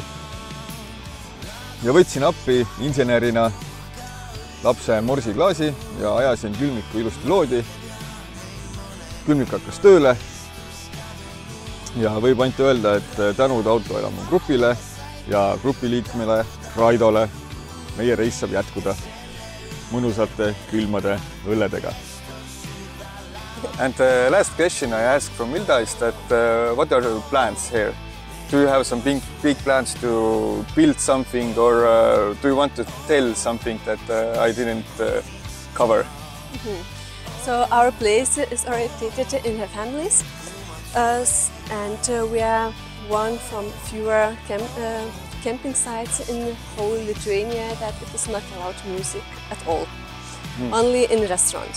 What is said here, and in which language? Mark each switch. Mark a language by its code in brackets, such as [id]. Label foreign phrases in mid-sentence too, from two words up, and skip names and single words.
[et] Ja võtsin appi insenerina lapse morsiklaasi ja ajasin külmiku ilusti loodi. Külmik hakkas tööle ja võib ainult öelda, et tänud autoelamu grupile ja grupiliikmele Raidole meie reis saab jätkuda mõnusate külmade õlledega. [en] And the last question I asked from Milda is that what are your plans here? Do you have some big plans to build something, or do you want to tell something that I didn't cover? So our place is oriented in the families, and we are one from fewer camping sites in whole Lithuania that it is not allowed music at all, only in restaurants.